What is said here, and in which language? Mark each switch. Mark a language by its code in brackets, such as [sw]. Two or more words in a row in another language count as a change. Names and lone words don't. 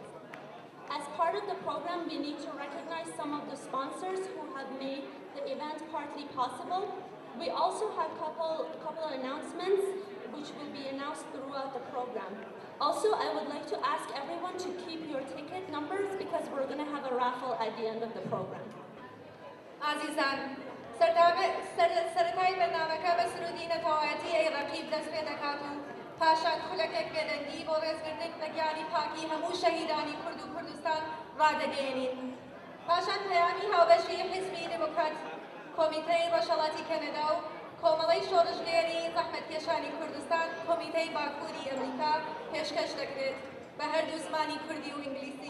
[en] As part of the program, we need to recognize some of the sponsors who have made the event partly possible. We also have a couple of announcements which will be announced throughout the program. Also, I would like to ask everyone to keep your ticket numbers because we're going to have a raffle at the end of the program. [ckb] Azizan, سەرەتای بەرنامەکە بە سرودی نەتەوایەتی ئەی ڕەقیب دەست پێ دەکات و پاشان خولەکێک بێدەنگی بۆ ڕێزگرتن لە گیانی پاکی هەموو شەهیدانی کورد و کوردستان ڕادەگەیەنین. پاشان پەیامی هاوبەشی حیزبی دموکرات کۆمیتەی ڕۆژهەڵاتی کەنەدا و کۆمەڵەی شۆڕژلێری زەحمەتکێشانی کوردستان کۆمیتەی باکووری ئەمریکا پێشکەش دەکرێت بە هەردوو زمانی کوردی و ئینگلیسی.